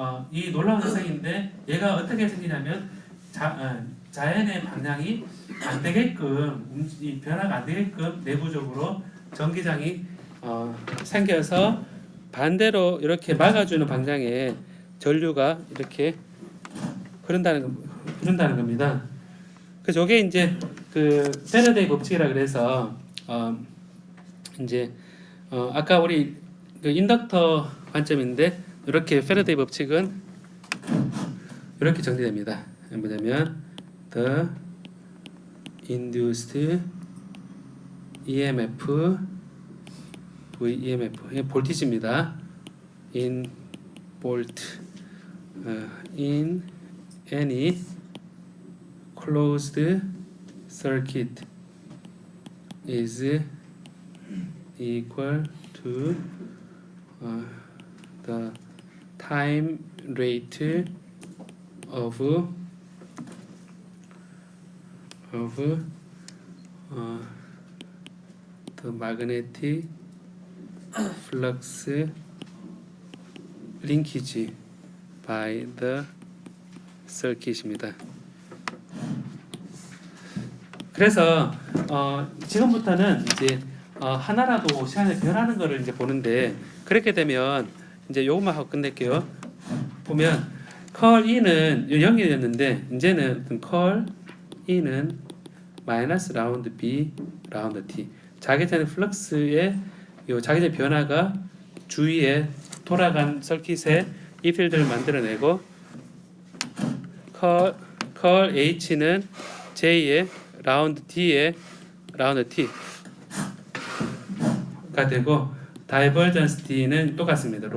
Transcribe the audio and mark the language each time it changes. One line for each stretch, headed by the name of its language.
Korean: 이 놀라운 현상인데 얘가 어떻게 생기냐면 자연의 방향이 안 되게끔 이 변화가 안 되게끔 내부적으로 전기장이 생겨서 반대로 이렇게 막아주는 방향에 전류가 이렇게 흐른다는 겁니다. 그래서 이게 이제 그 패러데이 법칙이라 그래서 이제 아까 우리 그 인덕터 관점인데 이렇게 패러데이 법칙은 이렇게 정리됩니다. 뭐냐면
English: the induced EMF VEMF
Korean: 볼티지입니다.
English: in volt in any closed circuit is equal to the time rate of the magnetic flux linkage by the circuit입니다.
Korean: 그래서 지금부터는 이제 하나라도 시간이 변하는 거를 이제 보는데 그렇게 되면 이제 요것만 하고 끝낼게요. 보면 컬 E는 0이었는데 이제는 컬 E는 마이너스 라운드 B 라운드 T 자기전의 플럭스의 요 자기전 변화가 주위에 돌아간 서킷에 이 필드를 만들어내고 컬 H는 J의 라운드 D의 라운드 T가 되고 다이버전스 D는 똑같습니다.